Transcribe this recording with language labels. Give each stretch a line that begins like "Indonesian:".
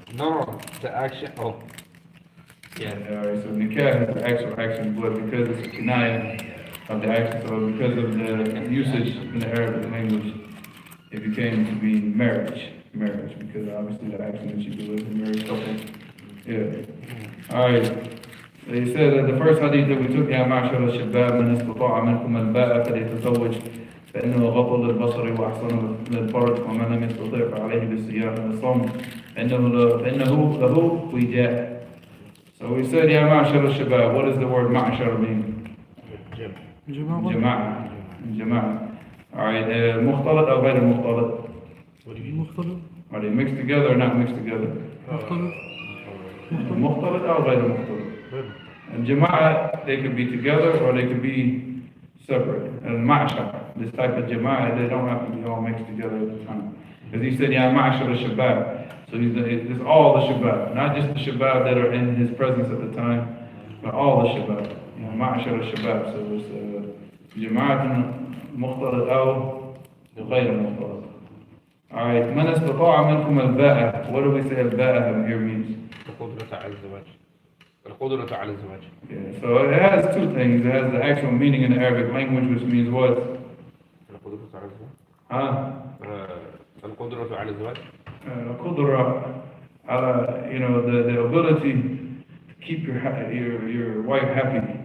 English: No, the action. Oh. Yeah. Alright, so Nikah is the actual action, but because it's a kinaya of the action, so because of the usage in the Arabic language, it became to be marriage, because obviously the action that you do is a married couple. Yeah. Alright. They said that the first hadith that we took,
Arabic: يا معشر الشباب من استطاع منكم الباءة فليتزوج فإنه غض للبصر وأحسن للفرج ومن لم يستطع فعليه بالصيام والصوم فإنه له وجاء.
English: So we said
Arabic: يا معشر الشباب.
English: What does the word
Arabic: معشر
English: mean?
Arabic: جماعة جماعة.
English: Alright,
Arabic: مختلط أو غير مختلط? مختلط
English: Are they mixed together or not mixed together?
Arabic: مختلط مختلط أو غير مختلط?
English: And Jama'ah, they could be together or they could be separate. And Ma'ashar, this type of Jama'ah, they don't have to be all mixed together at the time. Because he said, Ya Ma'ashar al-Shabab. So it's all the Shabab, not just the Shabab that are in his presence at the time, but all the Shabab. Ya Ma'ashar al-Shabab. So it's Jama'ah
Arabic: مختلط أو غير مختلط.
English: Alright,
Arabic: من استطاع منكم الباءة.
English: What do we say
Arabic: الباءة
English: here means?
Arabic: القدرة على الزواج. القدرة على الزواج.
English: Yeah, so it has two things. It has the actual meaning in the Arabic language, which means what?
Arabic: القدرة على الزواج.
English: Huh?
Arabic: القدرة على الزواج.
English: Qudra, you know, the ability to keep your wife happy.